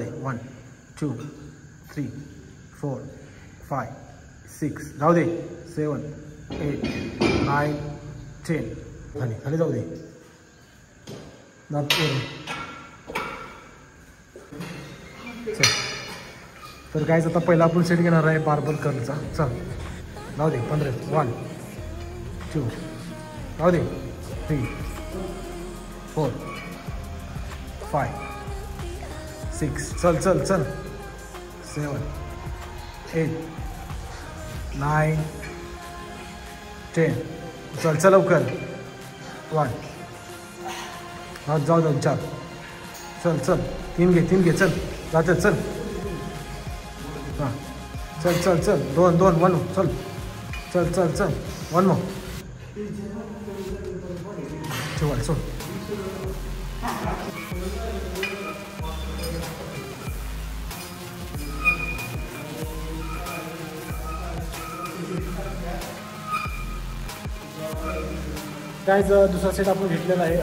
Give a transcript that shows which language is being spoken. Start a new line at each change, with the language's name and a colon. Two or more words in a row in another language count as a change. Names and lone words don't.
Marathi: 1 2 3 4 5 6 जाऊ दे. 7 8 9 10 खाली खाली जाऊ दे. चल. तर कायच आता पहिला आपण सेट घेणार आहे बार्बल कर्लचा. चल जाऊ दे. 15 1 2 जाऊ दे. 3 4 5 6 चल चल चल. 7 8 9 10 चल चल लवकर. 1 हां जाऊ जाऊ 4 चल चल. 3 घे चल जाते चल. हां चल चल चल. 2 2 1 चल चल चल चल. 1 more ठेवा सोड. काय दुसरा सेट आपण घेतलेला आहे.